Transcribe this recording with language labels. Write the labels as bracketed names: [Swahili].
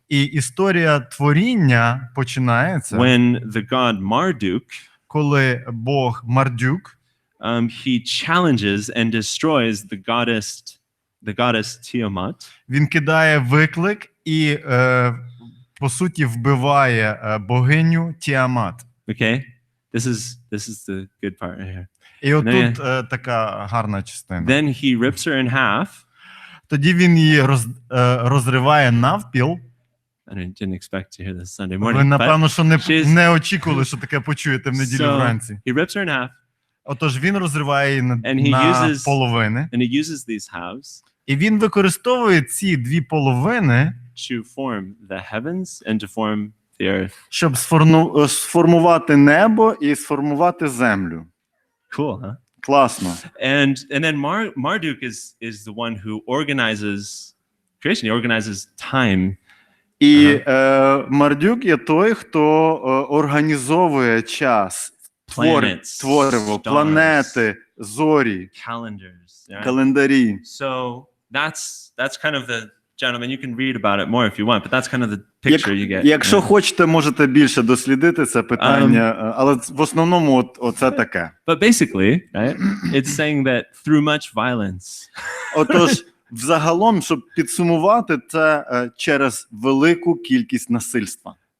[Ukrainian] І історія творіння починається, [English] when the god Marduk, [Ukrainian] коли Бог Мардюк, [English] he challenges and destroys the goddess Tiamat. [Ukrainian] Він кидає виклик і по суті вбиває богиню Тіамат. [English] Okay, this is the good part right here. [Ukrainian] І отут така гарна частина. [English] Then he rips her in half. [Ukrainian] Тоді він її розриває навпіл. [English] I didn't expect to hear this Sunday morning. [Ukrainian] Ви, напевно, що не очікували, що таке почуєте в неділю вранці. [English] He rips her in half. [Ukrainian] Отож, він розриває її на половини. [English] And he uses these halves. [Ukrainian] І він використовує ці дві половини, [English] to form the heavens and to form the earth. [Ukrainian] Щоб сформувати небо і сформувати землю. [English] Cool, huh? [Ukrainian] Класно. [English] And then Marduk is the one who organizes creation. He organizes time. [Ukrainian] І Мардюк є той, хто організовує час, твориво, планети, зорі, календарі. [English] So that's kind of the gentlemen, you can read about it more if you want, but that's kind of the picture you get. [Ukrainian] Якщо хочете, можете більше дослідити це питання, але в основному оце таке. [English] But basically, right, it's saying that through much violence. [Ukrainian] Отож, взагалом, щоб підсумувати, це через велику кількість насильства.